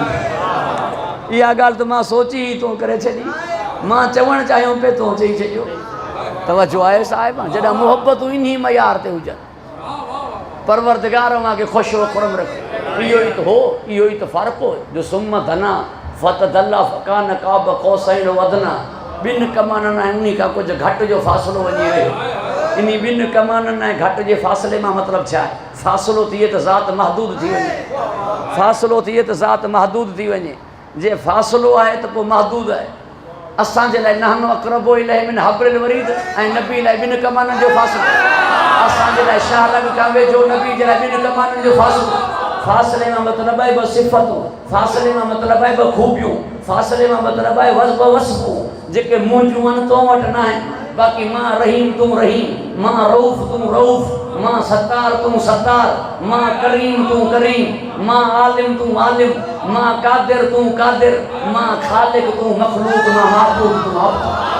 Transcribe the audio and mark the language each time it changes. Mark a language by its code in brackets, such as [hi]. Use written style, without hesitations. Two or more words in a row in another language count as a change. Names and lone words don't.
[sd] इहा ॻाल्हि त मां सोची ई तो करे छॾी, मां चवणु चाहियो पिए तो चई छॾियो। तवजो आहे साहिब, जॾहिं मुहबतूं इन मयार ते हुजनि, परवरदिगार अवां खे ख़ुशि व खुरम रखे। इहो ई त हो, इहो ई त फ़र्क़ु हो जो [ar] ثم دنا فتدلى فكان قاب قوسين أو أدنى. [sd] ॿिनि कमाननि ऐं उन खां कुझु घटि जो फ़ासिलो वञी वियो। इन ॿिनि कमाननि ऐं घटि जे फ़ासिले मां मतिलबु छा आहे? फ़ासिलो थिए त ज़ात महदूद थी वञे, फ़ासिलो थिए त ज़ात महदूद थी वञे। जे फ़ासिलो आहे त पोइ महदूद आहे। असांजे लाइ [ar] نحن أقرب إليه من حبل الوريد [sd] ऐं नबी लाइ ॿिनि कमाननि जो फ़ासिलो। असांजे लाइ शाह लॻ खां वेझो, नबी जे लाइ ॿिनि कमाननि जो फ़ासिलो। फ़ासिले मां मतिलबु आहे ॿ सिफ़तूं, फ़ासिले मां मतिलबु आहे ॿ ख़ूबियूं, फ़ासिले मां मतिलबु आहे ॿ वस्फ़ूं जेके मुंहिंजूं आहिनि तो वटि न आहिनि। बाक़ी मां रहीम तूं रहीम, मां रऊफ़ तूं रऊफ़, मां सत्तार तूं सत्तार, मां करीम तूं करीम, मां आलिम तूं आलिम, मां कादिर तूं कादिर, मां ख़ालिक तूं मख़लूक, मां माबूद तूं माबूद।